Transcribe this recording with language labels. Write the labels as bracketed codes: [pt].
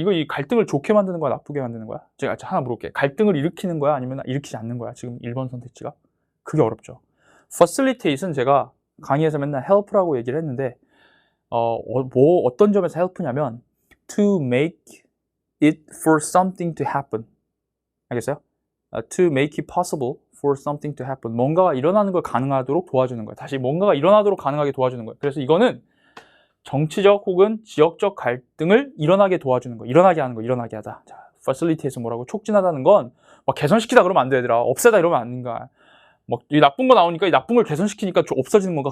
[ko] 이거 이 갈등을 좋게 만드는 거야, 나쁘게 만드는 거야? 제가 하나 물어볼게요. 갈등을 일으키는 거야, 아니면 일으키지 않는 거야? 지금 1번 선택지가 그게 어렵죠. facilitate은 제가 강의에서 맨날 help라고 얘기를 했는데 어떤 점에서 help냐면 [en] to make it for something to happen. [ko] 알겠어요? [en] To make it possible for something to happen. [ko] 뭔가가 일어나는 걸 가능하도록 도와주는 거예요. 다시 뭔가가 일어나도록 가능하게 도와주는 거예요. 그래서 이거는 정치적 혹은 지역적 갈등을 일어나게 도와주는 거, 일어나게 하는 거, 일어나게 하다. 자, facilitate에서 뭐라고? 촉진하다는 건 막 개선시키다 그러면 안 돼, 얘들아. 없애다 이러면 안 된다. 막 이 나쁜 거 나오니까 이 나쁜 걸 개선시키니까 좀 없어지는 건가?